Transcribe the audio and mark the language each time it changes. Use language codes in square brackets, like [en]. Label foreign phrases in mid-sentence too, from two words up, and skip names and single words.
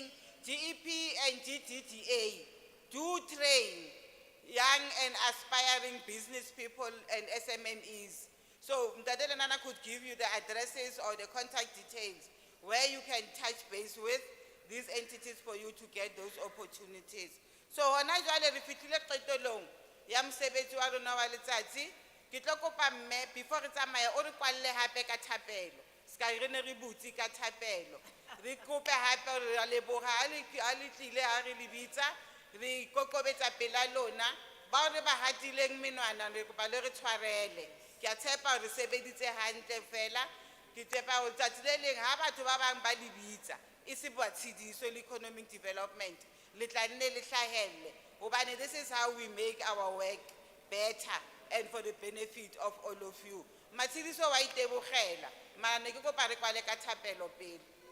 [en] GEP and GDDA do train young and aspiring business people and SMMEs. So Ntate Nelana could give you the addresses or the contact details where you can touch base with these entities for you to get those opportunities. [st] So hona jwale re fihlile qetellong ya mosebetsi wa rona wa letsatsi. Ke tlo kopa mme before re tsamaya o re kwalle hape ka thapelo. Ska re ne re butsi ka thapelo. Re kope hape re a leboga ha le tlile ha re le bitsa. Re kokobetsa pela lona ba re ba hatileng menwana re kopa le re tshwarele. Ke a tshepa re sebeditse hantle fela. Ke tshepa ho tsatsi le leng ha batho ba bang ba le bitsa e se bua tshidiso le [en] economic development [st] le tla nne le hlahelle hobane [en] this is how we make our work better and for the benefit of all of you. [st] Matshidiso wa itebogela mara ne ke kopa re kwale ka thapelo pele.